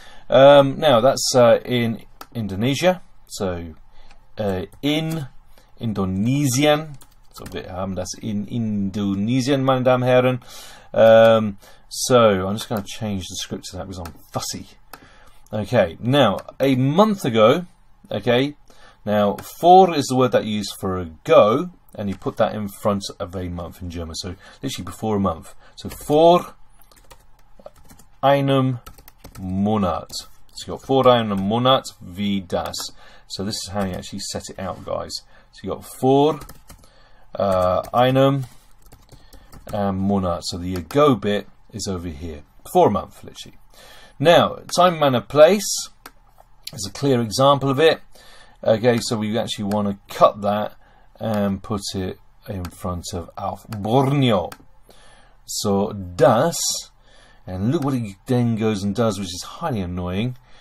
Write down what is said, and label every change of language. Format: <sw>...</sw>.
<en>Now that's in Indonesia, so in Indonesian.</en> <de>Das in Indonesian, meine Damen und Herren.</de> <en>So I'm just going to change the script to that because I'm fussy. Okay, now a month ago, okay, now for is the word that you use for a go, and you put that in front of a month in German, so literally before a month.</en> <de>So vor einem Monat.</de> <en>So you got</en> <de>vor einem Monat wie das.</de> <en>So this is how you actually set it out, guys. So you got</en> <de>vor einem Monat.</de> <en>So the ago bit is over here. For a month, literally. Now, time, manner, place is a clear example of it. Okay, so we actually want to cut that and put it in front of</en> <de>auf Borneo.</de> <en>So das, and look what it then goes and does, which is highly annoying.</en>